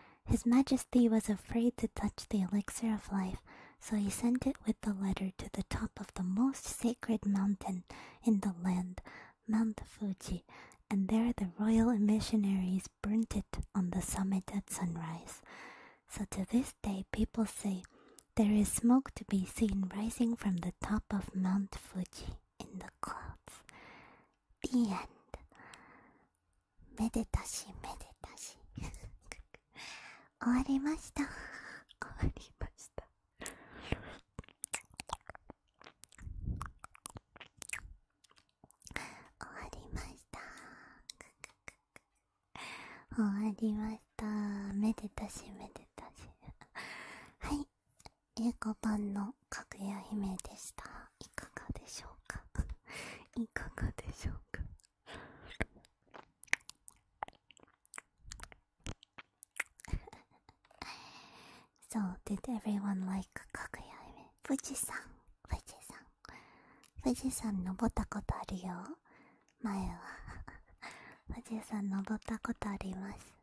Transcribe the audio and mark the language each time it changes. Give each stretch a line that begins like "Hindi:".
English: His Majesty was afraid to touch the elixir of life, so he sent it with the letter to the top of the most sacred mountain in the land, Mount Fuji, and there the royal missionaries burnt it on the summit at sunrise. So to this day people say there is smoke to be seen rising from the top of Mount Fuji in the clouds. The end.
Japanese: めでたしめでたし終わりました。終わりました。終わりました。終わりました。めでたしめでたし。はい、英語版のかぐや姫でした。いかがでしょうか。いかがでしょうか。
English: So, did everyone like かぐや姫？
Japanese: 富士山登ったことあるよ。前は富士山登ったことあります。